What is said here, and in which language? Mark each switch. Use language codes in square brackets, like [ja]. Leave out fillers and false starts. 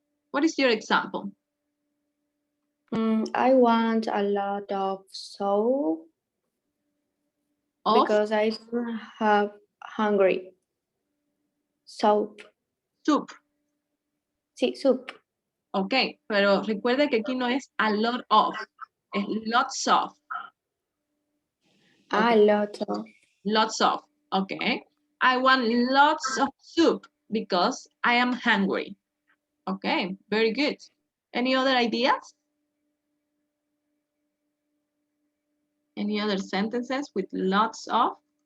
[en] What is your example? I want a lot of soap Of because I don't have hungry. Soap. soup. [es] Sí, soup. Ok, pero recuerde que aquí no es [en] a lot of, [es] es [en] lots of. A Okay. lot of. Lots of, okay. I want lots of soup because I am hungry. Okay, very good. Any other ideas? Any other sentences with lots of?